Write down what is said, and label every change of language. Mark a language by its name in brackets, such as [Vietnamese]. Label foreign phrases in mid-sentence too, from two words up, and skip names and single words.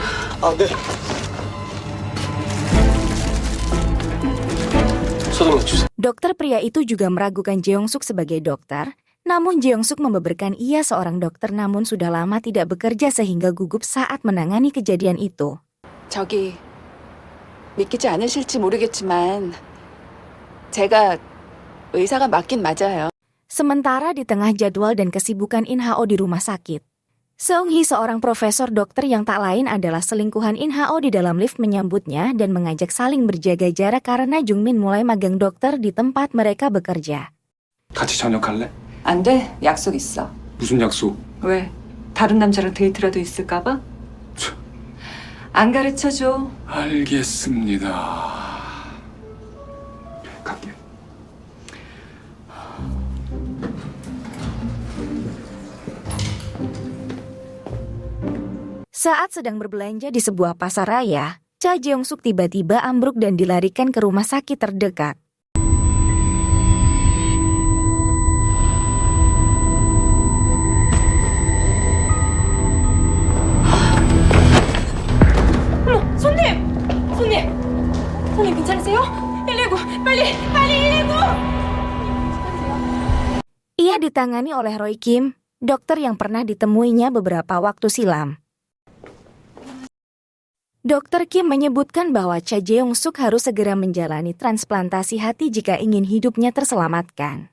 [Indonesian] Dokter pria itu juga meragukan Jeong-suk sebagai dokter, namun Jeong-suk membeberkan ia seorang dokter namun sudah lama tidak bekerja sehingga gugup saat menangani kejadian itu. [Korean] 믿기지 않으실지 모르겠지만 제가 의사가 맞긴 맞아요. [Indonesian] Sementara di tengah jadwal dan kesibukan In-ho di rumah sakit, Seung-hee seorang profesor dokter yang tak lain adalah selingkuhan In-ho di dalam lift menyambutnya dan mengajak saling berjaga jarak karena Jungmin mulai magang dokter di tempat mereka bekerja. [Korean] 같이 저녁할래? 안 돼. 약속 있어. 무슨 약속? 왜? 다른 남자랑 데이트라도 있을까 봐? 안 가르쳐줘. 알겠습니다. 갈게. [Indonesian] Saat sedang berbelanja di sebuah pasar raya, Cha Jeong-suk tiba-tiba ambruk dan dilarikan ke rumah sakit terdekat. [Korean] 손님 괜찮으세요? 119 빨리 119! [Indonesian] Ia ditangani oleh Roy Kim, dokter yang pernah ditemuinya beberapa waktu silam. Dokter Kim menyebutkan bahwa Cha Jeong-suk harus segera menjalani transplantasi hati jika ingin hidupnya terselamatkan.